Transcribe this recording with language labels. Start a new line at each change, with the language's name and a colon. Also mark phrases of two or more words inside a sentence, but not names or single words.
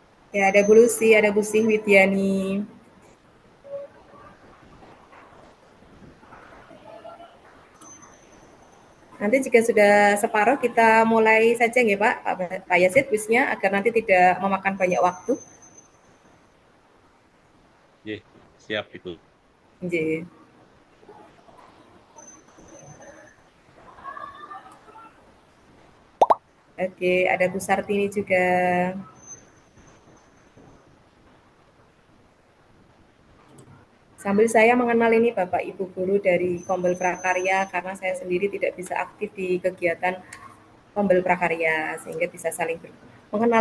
Indonesian: Ya, ada Bu Lucy, ada Bu Sih Widiani. Nanti jika sudah separuh kita mulai saja nggih Pak Yazid kuisnya agar nanti tidak memakan banyak waktu. Nggih, siap Ibu. Nggih. Oke, ada Bu Sartini juga. Sambil saya mengenal ini Bapak Ibu guru dari Kombel Prakarya karena saya sendiri tidak bisa aktif di kegiatan Kombel Prakarya sehingga bisa saling mengenal.